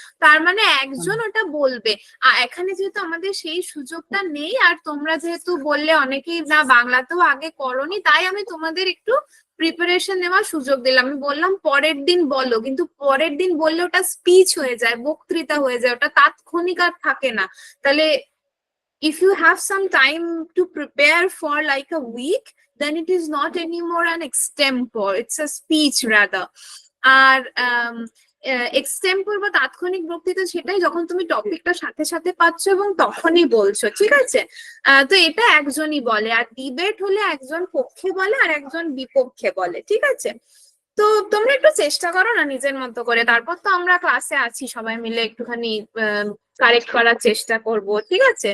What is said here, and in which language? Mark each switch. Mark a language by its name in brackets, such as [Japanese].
[Bangla] তার মানে একজন ওটা বলবে। আর এখানে যেহেতু আমাদের সেই সুযোগটা নেই, আর তোমরা যেহেতু বললে অনেকেই না বাংলাতেও আগে করনি, তাই আমি তোমাদের একটু প্রিপারেশন নেওয়ার সুযোগ দিলাম। আমি বললাম পরের দিন বলো, কিন্তু পরের দিন বললে ওটা স্পিচ হয়ে যায়, বক্তৃতা হয়ে যায়, ওটা তাৎক্ষণিক আর থাকে না। [English] তাহলে if you have some time to prepare for like a week, then it is not anymore an extempore, it's a speech rather. [Bangla] আর extempore বা তাৎক্ষণিক বক্তৃতা সেটাই যখন তুমি টপিকটা সাথে সাথে পাচ্ছ এবং তখনই বলছো, ঠিক আছে? তো এটা একজনই বলে। আর ডিবেট হলে একজন পক্ষে বলে আর একজন বিপক্ষে বলে, ঠিক আছে? তো তোমরা একটু চেষ্টা করো না নিজের মতো করে, তারপর তো আমরা ক্লাসে আছি, সবাই মিলে একটুখানি কারেক্ট করার চেষ্টা করব, ঠিক আছে?